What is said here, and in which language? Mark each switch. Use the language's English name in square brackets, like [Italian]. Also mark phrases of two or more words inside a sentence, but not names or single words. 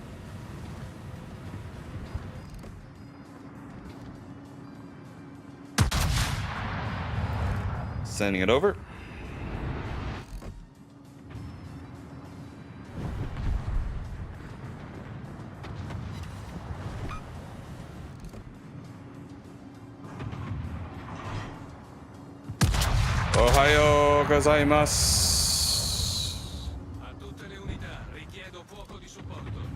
[English] Sending it over. [Japanese] おはようございます. [Italian] A tutte le unità, richiedo fuoco di supporto.